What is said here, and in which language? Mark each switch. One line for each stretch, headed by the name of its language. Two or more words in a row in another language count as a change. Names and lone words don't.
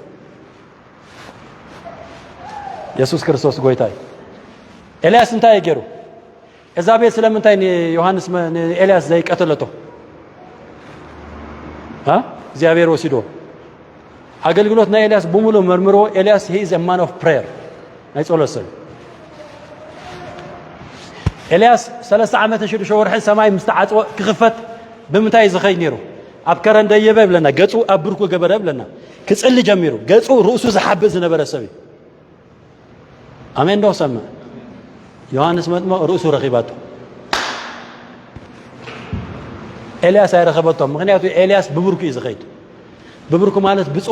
Tigrinya: ኢየሱስ ክርስቶስ ጎይታ እዩ ኤልያስ እንታይ ገይሩ ኤዛቤል ስለምንታይ ዮሐንስ ኤልያስ ዘይቀተለቶ እግዚአብሔር ወሲዶ አገልግሎት ናይ ኤልያስ በሙሉ መርምሮ ኤልያስ
English: he is a man of prayer
Tigrinya: ናይ ጸሎት ሰብ ኤልያስ 30 ዓመት ሽዱ ሸወርሕ ሰማይ ምስተዓጽወ ክኽፈት ብምንታይ ዝኸይ ነይሩ ኣብ ከረን ደየበ ብለና ገጹ ኣብ ብርኩ ገበረ ብለና ክጽሊ ጀሚሩ ገጹ ርእሱ ዝሓብእ ዝነበረ ሰብ አሜን ዶ ሰማ ዮሐንስ መጥምቅ ርእሱ ረኺባቶ ኤልያስ አይረኸበቶም ምክንያቱ ኤልያስ ብብርኩ እዩ ዝኸይድ ብብርኩ ማለት ብጸሎት